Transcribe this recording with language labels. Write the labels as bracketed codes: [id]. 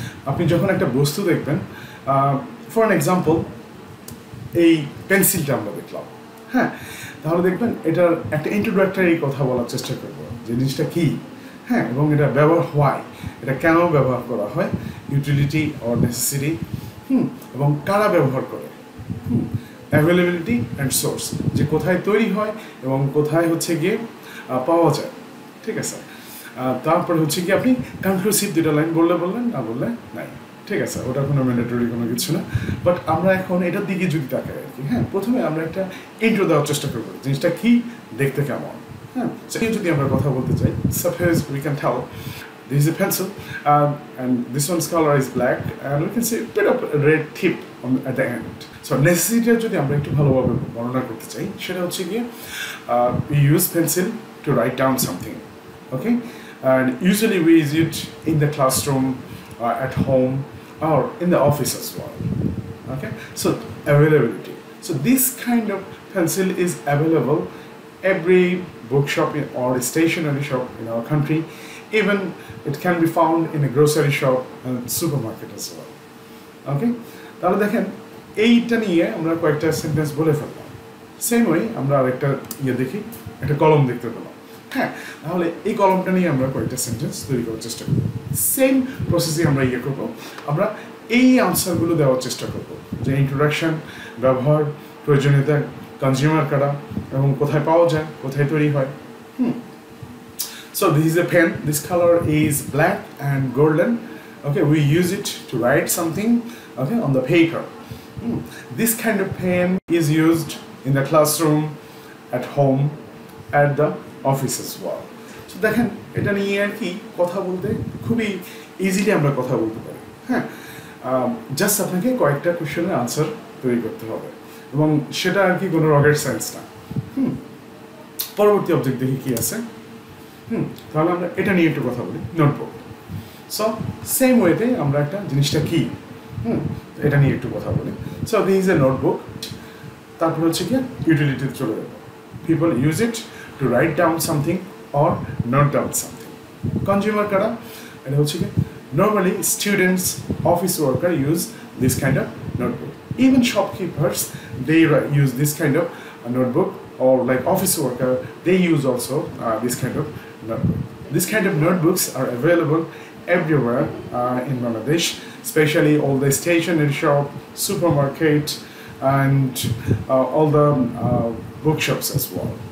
[bn] আপনি যখন একটা বস্তু দেখবেন, [en] for an example [bn] এই পেন্সিলটা আমরা দেখলাম, হ্যাঁ, তাহলে দেখবেন এটার একটা ইন্ট্রোডাক্টরি কথা বলার চেষ্টা করবো, যে জিনিসটা কী, হ্যাঁ, এবং এটা ব্যবহার হয়, এটা কেন ব্যবহার করা হয়, [en] utility or necessity, [bn] এবং কারা ব্যবহার করে, [en] availability and source, [bn] যে কোথায় তৈরি হয় এবং কোথায় হচ্ছে গিয়ে পাওয়া যায়, ঠিক আছে। তারপরে হচ্ছে কি, আপনি কনক্লুসিভ দুটো লাইন বললেন, না বললে নাই, ঠিক আছে, ওটা কোনো ম্যান্ডেটরি কোনো কিছু না। বাট আমরা এখন এটার দিকে যদি তাকাই আর কি, হ্যাঁ, প্রথমে আমরা একটা ইন্ট্রো দেওয়ার চেষ্টা করবো, জিনিসটা কি, দেখতে কেমন, হ্যাঁ। যদি আমরা কথা বলতে চাই, [en] Suppose we can tell this is a pencil and this one's color is black and we can see a bit of a red tip at the end. So necessity [bn] যদি আমরা একটু ভালোভাবে বর্ণনা করতে চাই, সেটা হচ্ছে গিয়ে [en] we use pencil to write down something, okay, and usually we use it in the classroom, at home or in the office as well, okay. So availability, so this kind of pencil is available every bookshop or stationery shop in our country. Even it can be found in a grocery shop and supermarket as well, okay. [bn] তাহলে দেখেন এইটা নিয়ে আমরা কয়েকটা sentence বলে ফেললাম। Same way আমরা আরেকটা দেখি, একটা কলম দেখতে পেলাম, হ্যাঁ, তাহলে এই কলমটা নিয়ে আমরা কয়েকটা সেন্টেন্স তৈরি করার চেষ্টা করবো। সেম প্রসেসে আমরা করবো, আমরা এই আনসারগুলো দেওয়ার চেষ্টা করবো, যে ইন্ট্রোডাকশন, ব্যবহার, প্রয়োজনীয়তা, কনজিউমার কারা এবং কোথায় পাওয়া যায়, কোথায় তৈরি হয়। [en] So this is a pen, this color is black and golden, okay, we use it to write something, okay, on the paper. This kind of pen is used in the classroom, at home, at the office as well. [bn] So দেখেন এটা নিয়ে আর কি কথা বলতে খুবই easily আমরা কথা বলতে পারি, হ্যাঁ। জাস্ট আপনাকে কয়েকটা কোশ্চেনের আনসার তৈরি করতে হবে এবং সেটা আর কি কোনো রকেট সায়েন্স না। পরবর্তী অবজেক্ট দেখি কি আছে। তাহলে আমরা এটা নিয়ে একটু কথা বলি, নোটবুক। সো সেম ওয়েতে আমরা একটা জিনিসটা কি, এটা নিয়ে একটু কথা বলি। [en] So this is a notebook. [bn] তারপর হচ্ছে কি, ইউটিলিটিতে চলে যাবো, [en] People use it to write down something or note down something. [bn] Consumer কারা, এটা হচ্ছে কি, [en] Normally students, office worker use this kind of notebook. Even shopkeepers, they use this kind of notebook, or like office worker, they use also this kind of notebook. This kind of notebooks are available everywhere in Bangladesh, especially all the stationery shop, supermarket, and all the bookshops as well.